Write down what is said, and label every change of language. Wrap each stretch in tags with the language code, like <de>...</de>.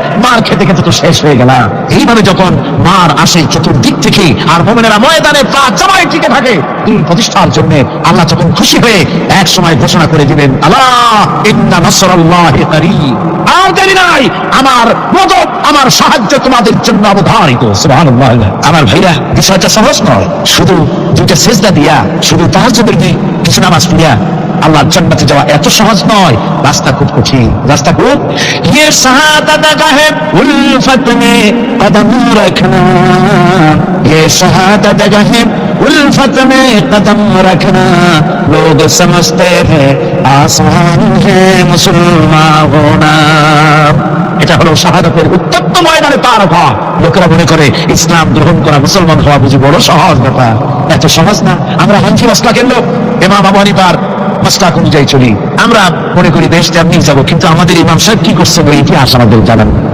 <bn>মার খেতে খেতে তো শেষ হয়ে গেল। এইভাবে যখন মার আসে চতুর্দিক থেকে, আর মুমিনেরা ময়দানে পা জমায় টিকে থাকে দিন প্রতিষ্ঠার জন্য, আল্লাহ যখন খুশি হয়ে এক সময় ঘোষণা করে দিবেন, আল্লাহ</bn> <ar>ইন্না নাসরাল্লাহি করিব,</ar> <bn>আর দেরি নাই, আমার মদদ, আমার সাহায্য তোমাদের জন্য অবধারিত। সুবহানাল্লাহ। আমার ভাইরা, বিষয়টা সহজ নয়। শুধু দুইটা সিজদা দিয়া, শুধু তাহাজ্জুদের কিছু নামাজ পড়িয়া আল্লাহর জান্নাতে যাওয়া এত সহজ নয়, রাস্তা খুব কঠিন, রাস্তা খুব।</bn> <hi>ये शहादत गाहे उल्फत में कदम रखना, ये शहादत गाहे उल्फत में कदम रखना, लोग समझते हैं आसान है मुसलमान होना।</hi> <bn>এটা হলো শাহাদাতের উত্তপ্ত ময়দানে পা রাখা। লোকেরা মনে করে ইসলাম গ্রহণ করা, মুসলমান হওয়া বুঝি বড় সহজ ব্যাপার। এত সহজ না। আমরা হানফি মাসলাকের লোক, ইমাম আবু হানিফার মাসলাক অনুযায়ী চলি। আমরা মনে করি বেহেশতে আমি যাবো, কিন্তু আমাদের ইমাম সাহেব কি করছে বলে ইতিহাস আমাদের জানেন।</bn>